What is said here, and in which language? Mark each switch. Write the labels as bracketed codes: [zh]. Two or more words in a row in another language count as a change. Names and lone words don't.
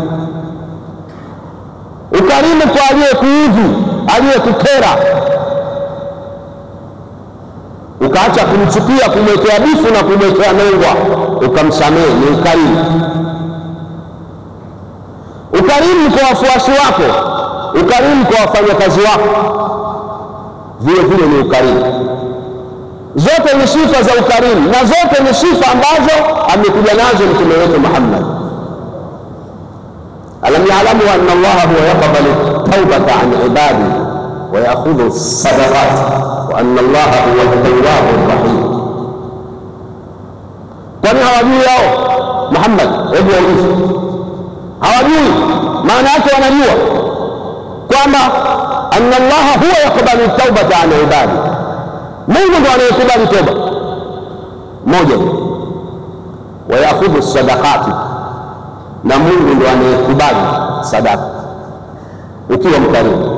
[sw] Ukarimu kwa aliyekuudhi, aliyekukera, ukaacha kumchukia, kumwekea bifu na kumwekea nongwa, ukamsamehe, ni ukarimu. Ukarimu kwa wafuasi wako, ukarimu kwa wafanyakazi wako, vile vile ni ukarimu. Zote ni sifa za ukarimu, na zote ni sifa ambazo amekuja nazo mtume wetu Muhammad. [ar] ألم يعلم أن الله هو يقبل توبة عن عباده ويأخذ الصدقات وأن الله هو التواب الرحيم. [sw] Kwani hawajui hao Muhammad? Hebu waulize, hawajui? Maana yake wanajua kwamba [ar] أن الله هو يقبل توبة عن عباده, [sw] Mungu ndiye anayekubali toba moja, [ar] ويأخذ الصدقات, [sw] na Mungu ndiye anayekubali sadaka ukiwa mkarimu.